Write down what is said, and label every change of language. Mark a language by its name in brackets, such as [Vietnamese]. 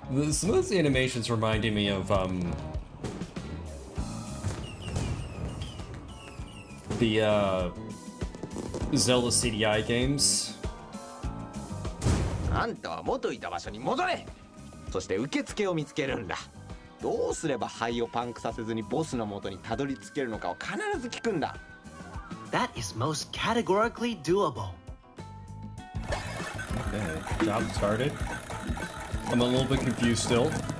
[English] Some of the animations reminding me of the Zelda CDI games. [Japanese] あんたは元いた場所に戻れ。そして受付を見つけるんだ。どうすれば肺をパンクさせずにボスの元にたどり着けるのかを必ず聞くんだ。 [English] That is most categorically doable. Okay, job started. I'm a little bit confused still.